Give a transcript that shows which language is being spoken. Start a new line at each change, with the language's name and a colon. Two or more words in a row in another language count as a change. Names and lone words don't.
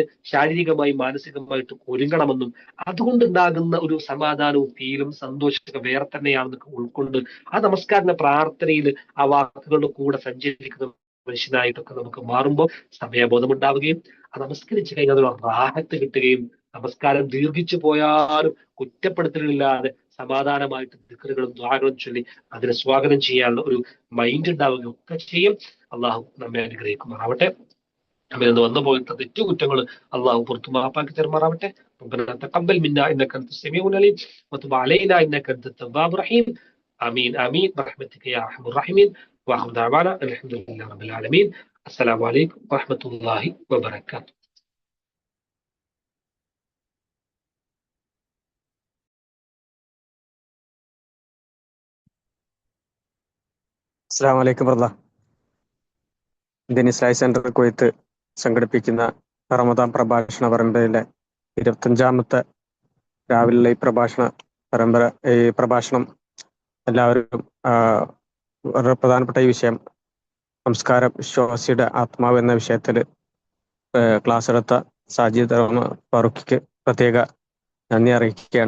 Malayalam: ശാരീരികമായും മാനസികമായിട്ടും ഒരുങ്ങണമെന്നും അതുകൊണ്ടുണ്ടാകുന്ന ഒരു സമാധാനവും ഫീലും സന്തോഷമൊക്കെ വേറെ തന്നെയാണെന്നൊക്കെ ഉൾക്കൊണ്ട് ആ നമസ്കാരത്തിന്റെ പ്രാർത്ഥനയിൽ ആ വാക്കുകളുടെ കൂടെ സഞ്ചരിക്കുന്ന മനുഷ്യനായിട്ടൊക്കെ നമുക്ക് മാറുമ്പോൾ സമയബോധം ഉണ്ടാവുകയും ആ നമസ്കരിച്ചു കഴിഞ്ഞാൽ അതൊരു റാഹത്ത് കിട്ടുകയും നമസ്കാരം ദീർഘിച്ചു പോയാലും കുറ്റപ്പെടുത്തലില്ലാതെ സമാധാനമായിട്ട് ദിക്റുകളും ദുആകളും ചൊല്ലി അതിനെ സ്വാഗതം ചെയ്യാനുള്ള ഒരു മൈൻഡ് ഉണ്ടാവുകയും ഒക്കെ ചെയ്യും. അള്ളാഹു നമ്മെ അനുഗ്രഹിക്കുമാറാവട്ടെ. നമ്മിൽ നിന്ന് വന്നു പോയിട്ട് തെറ്റുകുറ്റങ്ങൾ അള്ളാഹു പുറത്തു മാപ്പാക്കി തരുമാറാവട്ടെ.
Arabic: ربنا تقبل منا انك انت السميع العليم وتب علينا انك انت التواب الرحيم. امين امين برحمتك يا ارحم الراحمين. واخر دعوانا الحمد لله رب العالمين. السلام عليكم ورحمة الله وبركاته. السلام عليكم ورحمة الله.
Malayalam: ഇന്ത്യൻ ഇസ്ലാമിക് സെന്റർ കുവൈത്ത് സംഘടിപ്പിക്കുന്ന റമദാൻ പ്രഭാഷണ പരമ്പരയിലെ 25ാമത്തെ രാവിലെ ഈ പ്രഭാഷണം എല്ലാവരും വളരെ പ്രധാനപ്പെട്ട ഈ വിഷയം സംസ്കാരം വിശ്വാസിയുടെ ആത്മാവ് എന്ന വിഷയത്തിൽ ക്ലാസ് എടുത്ത സാജിദ് ഫാറൂഖിക്ക് പ്രത്യേക നന്ദി അറിയിക്കുകയാണ്.